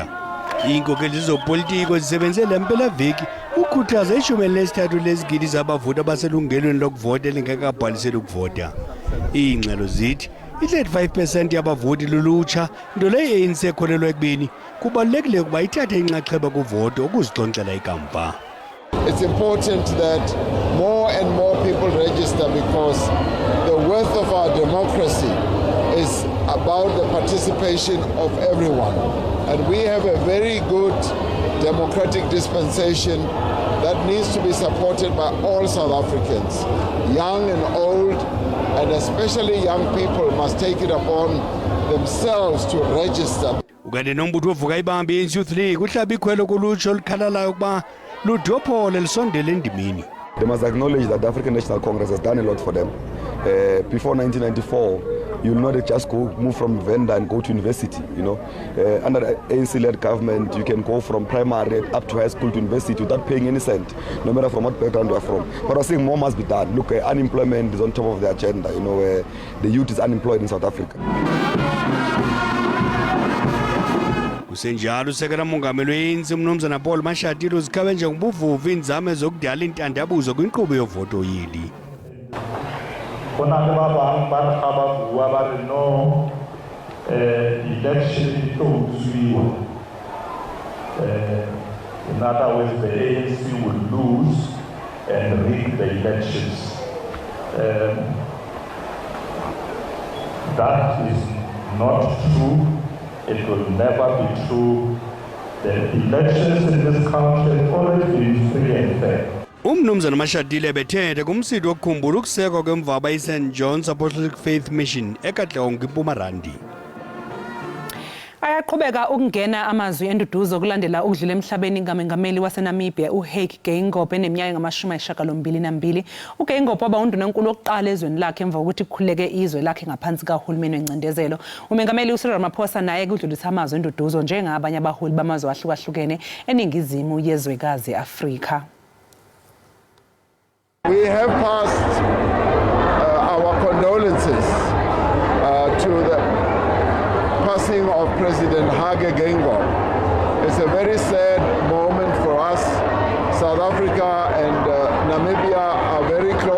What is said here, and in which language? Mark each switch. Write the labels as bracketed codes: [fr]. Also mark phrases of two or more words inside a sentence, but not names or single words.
[xh] Iinkokeli zopolitiko zisebenze le mpelaveki ukhuthaza 13 lezigidi zabavoti abaselungelweni lokuvota elingekabhalisele ukuvota. Iingxelo zithi i-35% yabavoti lulutsha nto leyo i-ANC ekholelwa ekubeni kubalulekile ukuba ithathe inxaxheba kuvoto ukuzixonxela ikamva. [en] It's important that more and more people register because the worth of our democracy is about the participation of everyone. And we have a very good democratic dispensation that needs to be supported by all South Africans. Young and old, and especially young people must take it upon themselves to register. [xh] Ukade nombutho ovuka ibambe i-Youth League uhlaba ikhwelo kulutsha olukhalalayo ukuba ludophole lisondele endimini. [en] They must acknowledge that the African National Congress has done a lot for them. Before 1994, you will not just move from Venda and go to university. Under the ANC-led government, you can go from primary up to high school to university without paying any cent, no matter from what background you are from. But I think more must be done. Look, unemployment is on top of the agenda. The youth is unemployed in South Africa. [xh] Kusenjalo usekela mongameli we-ANC umnumzana Paul Mashatile uzikhabe njengobuvuvu inzame zokudala intandabuzo kwinkqubo yovoto yeli. [en] In other words, the ANC will lose and rig the elections. That is not true. It will never be true. The elections in this country have always been free and fair. [xh] Umnumzana Mashatile bethethe kumsitho wokukhumbula ukusekwa kwemvaba i-St. John's Apostolic Faith Mission eKatlehong eMpumalanga. [zu] Ayaqhubeka ukungena amazwi enduduzo kulandela ukudlula emhlabeni ngamengameli waseNamibia Geingob eneminyaka engama-82. Geingob waba undunankulu wokuqala ezweni lakhe emva kokuthi kukhuleke izwe lakhe ngaphansi kahulumeni wencindezelo. Umengameli uCyril Ramaphosa naye kudlulisa amazwi enduduzo njengabanye abaholi bamazwe ahlukahlukene eningizimu yezwekazi Afrika. [en] We have passed our condolences to the passing of President Geingob. It's a very sad moment for us. South Africa and Namibia are very close.